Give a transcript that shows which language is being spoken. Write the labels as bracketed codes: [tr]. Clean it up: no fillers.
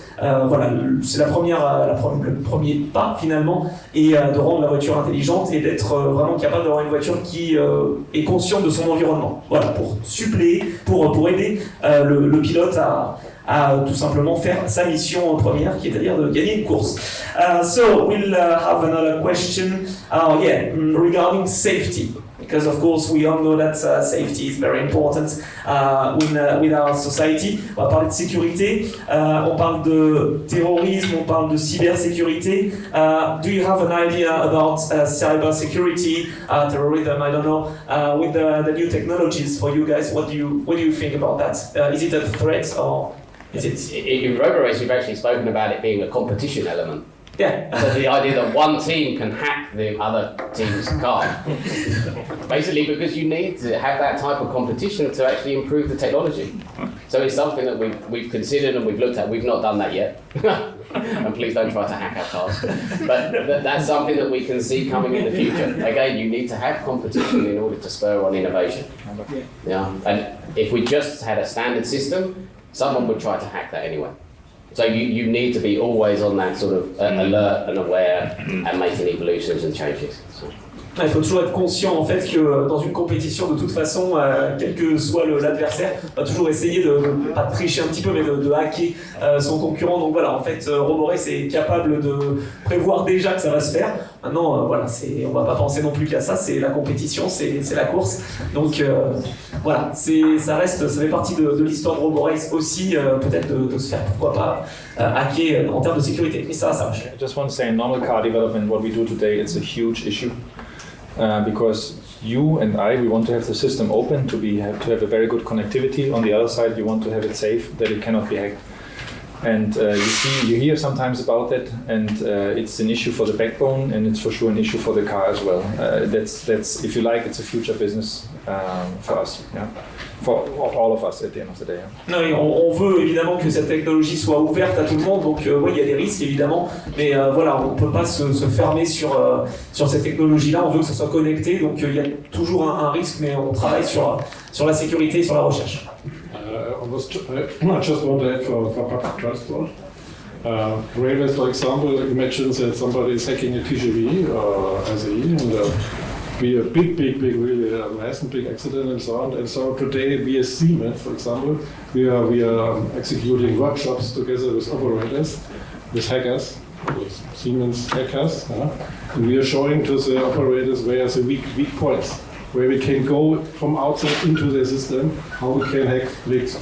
[fr] Voilà, c'est le premier pas finalement, et de rendre la voiture intelligente et d'être vraiment capable d'avoir une voiture qui est consciente de son environnement. Voilà, pour suppléer, pour aider le pilote à tout simplement faire sa mission première, qui est à dire de gagner une course. [en] So we'll have another question, regarding safety. Because of course we all know that safety is very important with our society. [fr] On va parler de sécurité, on parle de terrorisme, on parle de cybersécurité. [en] Do you have an idea about cybersecurity, terrorism? I don't know. With the new technologies for you guys, what do you think about that? Is it a threat, or is it? In ROBORACE, we've actually spoken about it being a competition element. Yeah. So the idea that one team can hack the other team's car. Basically because you need to have that type of competition to actually improve the technology. So it's something that we've considered and we've looked at. We've not done that yet. And please don't try to hack our cars. But that's something that we can see coming in the future. Again, you need to have competition in order to spur on innovation. Yeah. And if we just had a standard system, someone would try to hack that anyway. So you need to be always on that sort of alert and aware and making evolutions and changes. So. [fr] Il faut toujours être conscient en fait que dans une compétition, de toute façon, quel que soit l'adversaire, on va toujours essayer de pas de tricher un petit peu, mais de hacker son concurrent. Donc voilà, en fait, ROBORACE est capable de prévoir déjà que ça va se faire. Maintenant, voilà, on va pas penser non plus qu'à ça. C'est la compétition, c'est la course. Donc voilà, ça fait partie de l'histoire de ROBORACE aussi, peut-être de se faire pourquoi pas hacker en termes de sécurité. Mais ça marche. [en] I just want to say, in normal car development, what we do today, it's a huge issue. Because you and we want to have the system open to have a very good connectivity. On the other side, you want to have it safe, that it cannot be hacked. And you hear sometimes about that, and it's an issue for the backbone, and it's for sure an issue for the car as well. That's if you like, it's a future business for us, yeah, for all of us at the end of the day. Yeah. [fr] Non, on veut évidemment que cette technologie soit ouverte à tout le monde, donc oui, il y a des risques évidemment, mais voilà, on ne peut pas se fermer sur cette technologie-là. On veut que ça soit connecté, donc il y a toujours un risque, mais on travaille sur la sécurité et sur la recherche. [en] I just want to add for public transport. Railways, for example, imagine that somebody is hacking a TGV or SE, and be a big, really massive big accident and so on. And so today, we as Siemens, for example, we are executing workshops together with operators, with hackers, with Siemens hackers, and we are showing to the operators where the weak points, where we can go from outside into the system, how we can hack leaks.